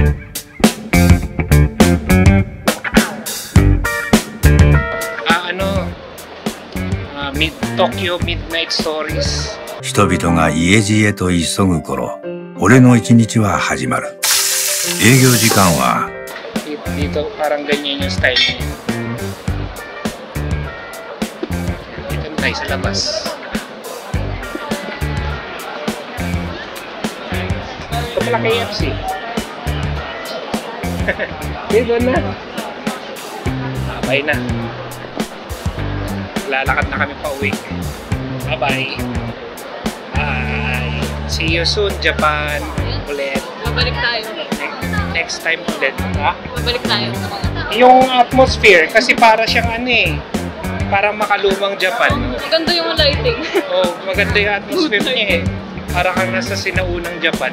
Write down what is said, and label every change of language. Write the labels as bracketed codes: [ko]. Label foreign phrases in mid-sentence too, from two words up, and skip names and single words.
[en] Tokyo Midnight Stories. [ja] 人々が家路へと急ぐ頃、俺の一日は始まる。営業時間は [tl] Dito parang ganyan yung style niya. Dito na tayo sa labas. Ito pala KFC. Dito na. Bye na. Lalakad na kami pa uwi. Bye-bye. [en] Bye. See you soon, Japan. [tl] Ulit. Babalik tayo. [en] Next time [tl] ulit. Ha? Babalik tayo. Yung atmosphere, kasi para siyang ano eh. Parang makalumang Japan. Maganda yung lighting. Oh, maganda yung atmosphere niya eh. Para kang nasa sinaunang Japan.